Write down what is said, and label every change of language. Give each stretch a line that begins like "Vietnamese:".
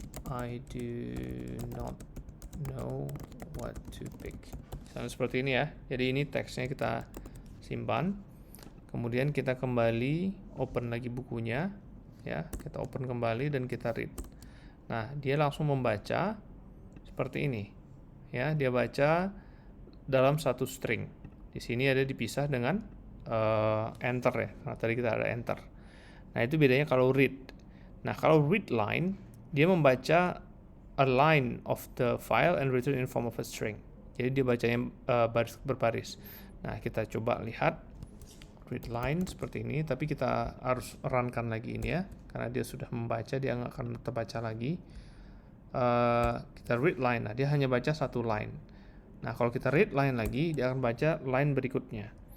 English: I do not know what to pick.
Indonesian: Misalnya seperti ini ya. Jadi ini teksnya kita simpan, kemudian kita kembali open lagi bukunya ya, kita open kembali dan kita read. Nah, dia langsung membaca seperti ini ya, dia baca dalam satu string. Di sini ada dipisah dengan enter ya, karena tadi kita ada enter. Nah, itu bedanya kalau read. Nah, kalau read line dia membaca
English: a line of the file and return in form of a string.
Indonesian: Jadi dia bacanya baris berbaris. Nah, kita coba lihat read line seperti ini, tapi kita harus runkan lagi ini ya, karena dia sudah membaca, dia nggak akan terbaca lagi. Kita read line, nah dia hanya baca satu line. Nah, kalau kita read line lagi, dia akan baca line berikutnya.